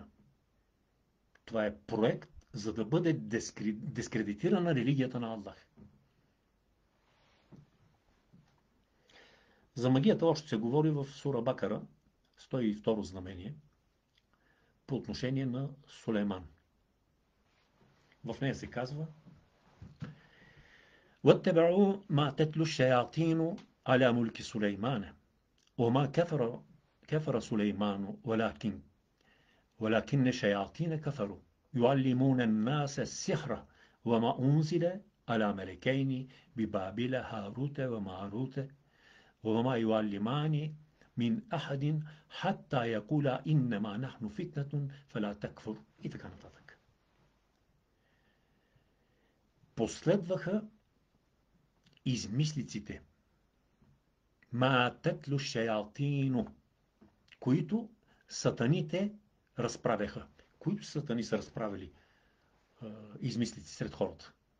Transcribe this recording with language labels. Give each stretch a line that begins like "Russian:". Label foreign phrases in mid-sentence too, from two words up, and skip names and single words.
Bulgarian: Това е проект, за да бъде дискредитирана религията на Аллах. За магията още се говори в сура Бакара, 102 знамение, по отношение на Сулейман. В нея се казва:
Arabic: وَاتَّبَعُوا مَا تَتْلُو الشَّيَاطِينُ عَلَى مُلْكِ سُلَيْمَانَ وَمَا كَفَرَ سُلَيْمَانُ وَلَكِنَّ الشَّيَاطِينَ كَفَرُوا يُعَلِّمُونَ النَّاسَ السِّحْرَ وَمَا أُنزِلَ عَلَى مَلَكَيْنِ بِبَابِلَ هَارُوتَ وَمَارُوتَ وَمَا يُعَلِّمَانِ من أحد حتى يقول إنما نحن فتنة فلا تكفر.
Bulgarian: И така нататък. Последваха измислиците,
Arabic: ما تتلو الشياطين,
Bulgarian: които сатаните разправяха. Които сатани са разправили измислици сред хората?